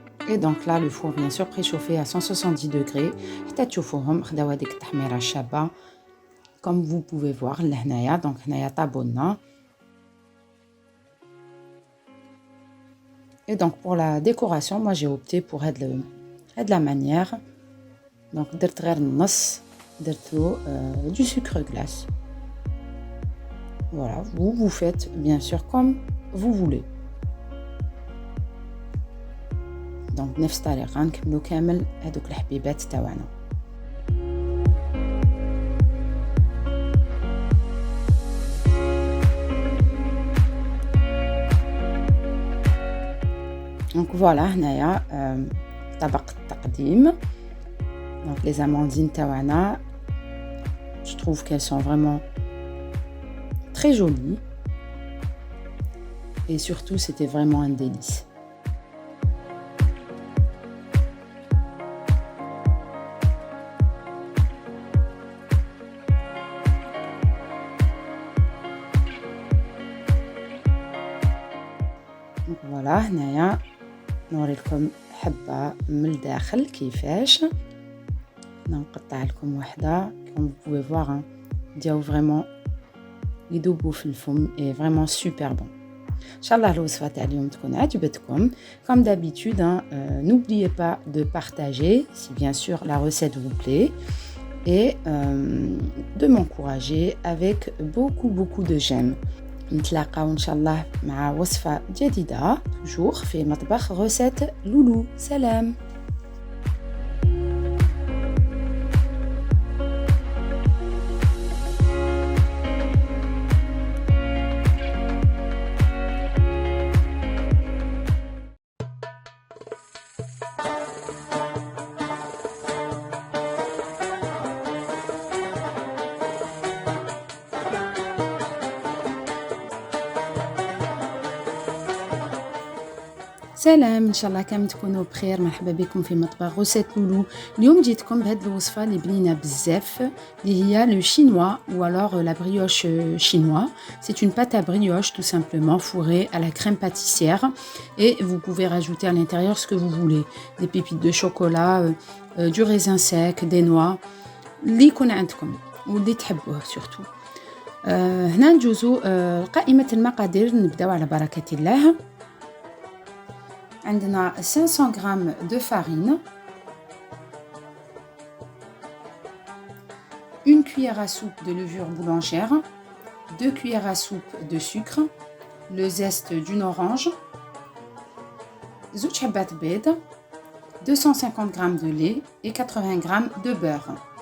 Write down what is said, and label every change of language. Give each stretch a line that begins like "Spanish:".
French: Et donc là, le four bien sûr préchauffé à 170 degrés.
Arabic: حتى تشوفوهم خداو هذيك التحميرة الشابة.
French: Comme vous pouvez voir,
Arabic: لهنايا
French: donc
Arabic: هنايا طابولنا.
French: Et donc pour la décoration, moi j'ai opté pour
Arabic: هاد
French: la manière.
Arabic: Donc درت غير النص درتو
French: du sucre glace. Voilà, vous faites bien sûr comme vous voulez.
Arabic: Donc نفس الطريقة نكملو كامل هادوك الحبيبات تاعنا.
French: Donc voilà,
Arabic: هنايا طبق التقديم.
French: Donc les amandines tawana, je trouve qu'elles sont vraiment très jolies. Et surtout, c'était vraiment un délice. Donc voilà,
Arabic: هنايا نوريلكم حبة من الداخل كيفاش. نقطع لكم واحدة.
French: Comme vous pouvez voir, hein,
Arabic: دياو
French: vraiment
Arabic: يدوبوا في الفم
French: et vraiment super bon.
Arabic: Inch'Allah الوصفة تاع اليوم تكون عجبتكم.
French: Comme d'habitude, hein, n'oubliez pas de partager si bien sûr la recette vous plaît et de m'encourager avec beaucoup de j'aime.
Arabic: نتلاقاو إن شاء الله مع وصفة جديدة
French: toujours
Arabic: في مطبخ recette لولو. سلام. سلام ان شاء الله كامل تكونوا بخير. مرحبا بكم في مطبخ غوسيت لولو. اليوم جيتكم بهذه الوصفه اللي بنينه بزاف اللي هي لو شينوا
French: ou alors la brioche chinois. C'est une pâte à brioche tout simplement fourrée à la crème pâtissière et vous pouvez rajouter à l'intérieur ce que vous voulez, des pépites de chocolat, du raisin sec, des noix
Arabic: اللي يكون عندكم واللي تحبوه
French: surtout.
Arabic: هنا نجوزو قائمه المقادير. نبداو على بركه الله. عندنا
French: 500 g de farine, une cuillère à soupe de levure boulangère, 2 cuillères à soupe de sucre, le zeste d'une orange,
Arabic: زوج حبات بيض,
French: 250 g de lait et 80 g de beurre.